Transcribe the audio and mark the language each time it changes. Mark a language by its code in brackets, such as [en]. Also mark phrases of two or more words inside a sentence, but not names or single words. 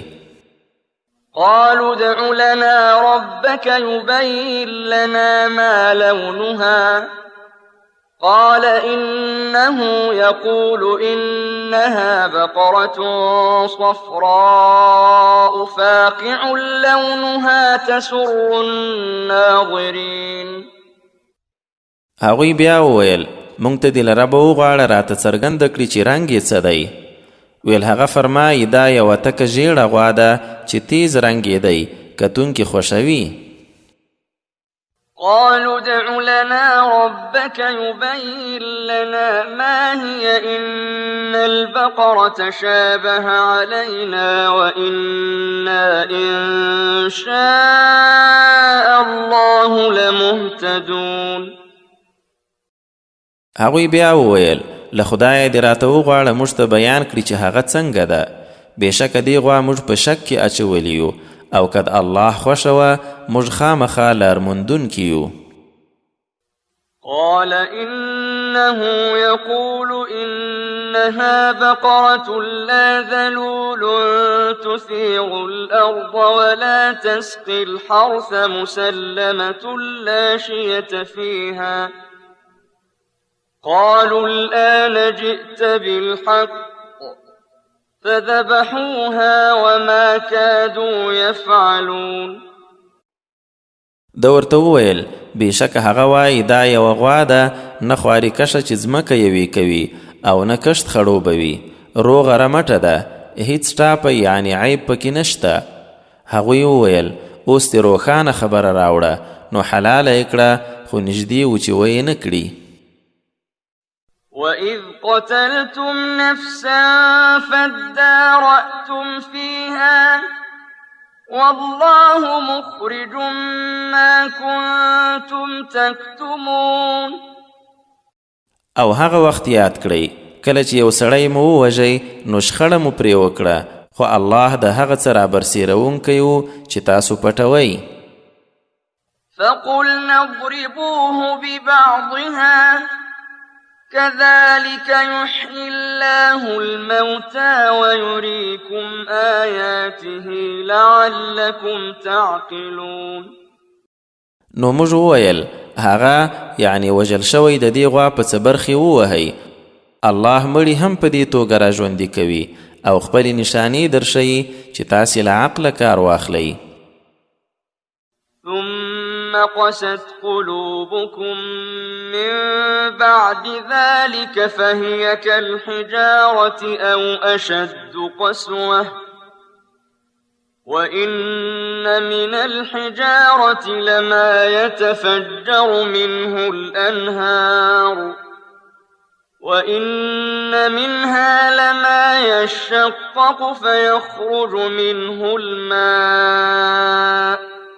[ar] قالوا ادع لنا ربك يبين لنا ما لونها قال إنه يقول إنها بقرة صفراء فاقع لونها تسر الناظرين. [ps] هغوی بیا وویل مونږ ته دې له ربه وغواړه راته څرګنده کړي چې رنګ یې څه دی. ویل هغه فرمایي دا یوه تکه ژیړه غوا ده چې تیز رنګ یې دی کتونکي خوښوي. [ar] قالوا ادع لنا ربك يبين لنا ما هي إن البقرة شابه علينا وإنا إن شاء الله لمهتدون. [ps] هغوی بیا وویل له خدایه دې راته وغواړه موږ ته بیان کړي چې هغه څنګه ده. بېشکه دې غوا موږ په شک کې اچولی یو او که د الله خوښه وه موږ خامخا لارموندونکي یو. [ar] قال إنه يقول إنها بقرة لا ذلول تثير الأرض ولا تسقي الحرث مسلمة لا شية فيها قالوا الآن جئت بالحق فذبحوها وما كادوا يفعلون. [ps] ده ورته وویل بېشکه هغه وایي دا یوه غوا ده نه خواري کشه چې ځمکه یوې کوي او نه کښت خړوبوي روغه رمټه ده هیڅ ټاپه یعنی عیب پکې نشته. هغوی وویل اوس دې روښانه خبره راوړه. نو حلاله یې کړه خو نږدې و چې ویې نه کړي. [ar] وَإِذْ قَتَلْتُمْ نَفْسًا فَادَّارَأْتُمْ فِيهَا وَاللَّهُ مُخْرِجٌ مَا كُنْتُمْ تَكْتُمُونَ. [ps] او هغه وخت یاد کړئ کله چې یو سړی مو ووژئ نو شخړه مو پرې وکړه خو الله د هغه څه رابرسېروونکی و چې تاسو پټوئ. [ar] فَقُلْنَا اضْرِبُوهُ بِبَعْضِهَا كذلك يحيي الله الموتى ويريكم آياته لعلكم تعقلون. [ps] نو موږ وویل هغه یعنی وژل شوی د دې غوا په څه برخې ووهئ. الله مړي هم په دې توګه راژوندي کوي او خپلې نشانې درښیي چې تاسې له عقله کار واخلئ. [ar] ثم قست قلوبكم من بعد ذلك فهي كالحجارة أو أشد قسوة وإن من الحجارة لما يتفجر منه الأنهار وإن منها لما يشقق فيخرج منه الماء